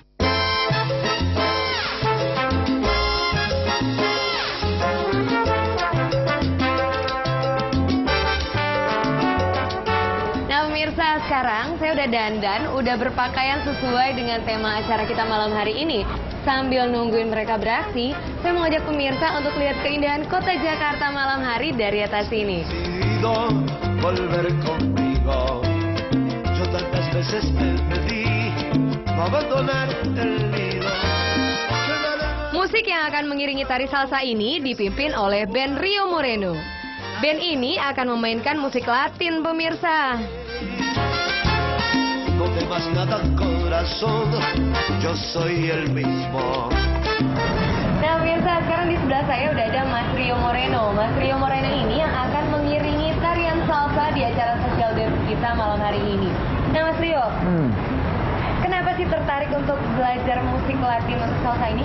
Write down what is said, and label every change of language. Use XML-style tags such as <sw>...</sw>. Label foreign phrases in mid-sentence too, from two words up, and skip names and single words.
<id>Nah pemirsa, sekarang saya udah dandan, udah berpakaian sesuai dengan tema acara kita malam hari ini. Sambil nungguin mereka beraksi, saya mau ajak pemirsa untuk lihat keindahan kota Jakarta malam hari dari atas sini.</id> <es>Decidido volver contigo. Yo tantas veces te pedí no abandonar el nido.</es> <id>Musik yang akan mengiringi tari salsa ini dipimpin oleh band Rio Moreno. Band ini akan memainkan musik Latin pemirsa.</id> <es>No temas nada corazón, yo soy el mismo.</es> <id>Nah pemirsa, sekarang di sebelah saya udah ada Mas Rio Moreno. Mas Rio Moreno ini yang akan mengiringi tarian salsa di acara</id> <en>social dance</en> <id>kita malam hari ini. Nah Mas Rio, kenapa kenapa sih tertarik untuk belajar musik Latin untuk salsa ini?</id>